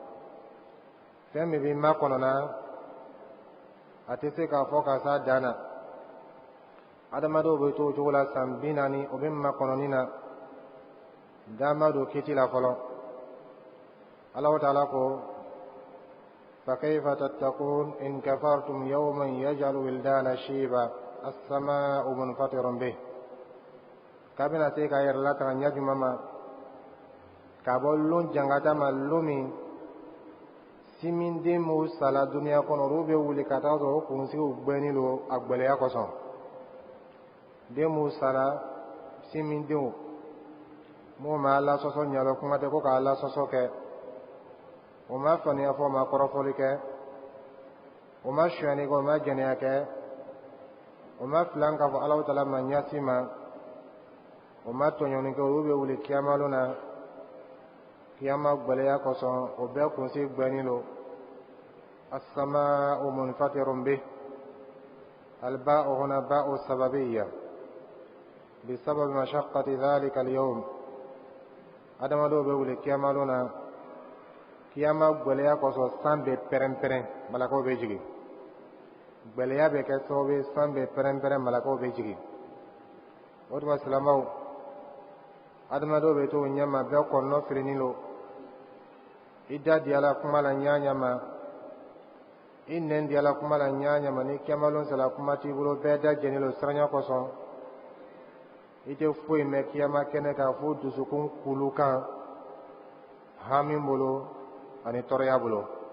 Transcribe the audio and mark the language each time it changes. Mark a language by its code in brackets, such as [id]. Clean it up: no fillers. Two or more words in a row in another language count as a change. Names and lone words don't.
[bm] fɛn min bɛ makɔnɔna a tɛ se k'a fɔ ka s'a dan na adamadenw bɛ to o cogo la san 40 o bɛ makɔnɔni na dan ma don kiti la fɔlɔ. Alahu Taala ko [ar] فكيف تتقون إن كفرتم يوما يجعل ولدان شيبا السماء منفطر به. [bm] kabina se ka yɛrɛ lataga ɲɛ jumɛn ma ka bɔ lon jangata ma lon min simiden m'o sala duniya kɔnɔ olu bɛ wuli ka taa sɔrɔ o kunsigiw gbɛnnen don a gbɛlɛya kosɔn. den m'o sala simidenw m'o ma Ala sɔsɔ ɲɛlɔ kuma tɛ ko ka Ala sɔsɔ kɛ o ma faniya fɔ o ma kɔrɔfɔli kɛ o ma suyani kɛ o ma jɛnɛya kɛ o ma filan k'a fɔ Alahu Taala ma ɲasi ma o ma tɔɲɔni kɛ olu bɛ wuli kiyamalo na kiyama gbɛlɛya kosɔn o bɛɛ kunsigi gbɛnnen don. [ar] السماء منفطر به الباء هنا باء سببية بسبب مشقة ذلك اليوم. [bm] adamadenw bɛ wuli kiyamalo na kiyama gbɛlɛya kosɔn san bɛ pɛrɛn-pɛrɛn malakaw bɛ jigin. gbɛlɛya bɛ kɛ sababu ye san bɛ pɛrɛn-pɛrɛn malakaw bɛ jigin. o tuma silamɛw adamadenw bɛ to o ɲɛma bɛɛ kɔnɔnɔ firinin don i da di Ala kuma la ɲaɲa ma i nɛn di Ala kuma la ɲaɲa ma ni kiyamalo sera kuma t'i bolo bɛɛ da jɛnnen don siranya kosɔn i tɛ foyi mɛn kiyama kɛnɛ kan fo dusukun kulu kan hami bolo ani tɔɔrɔya bolo.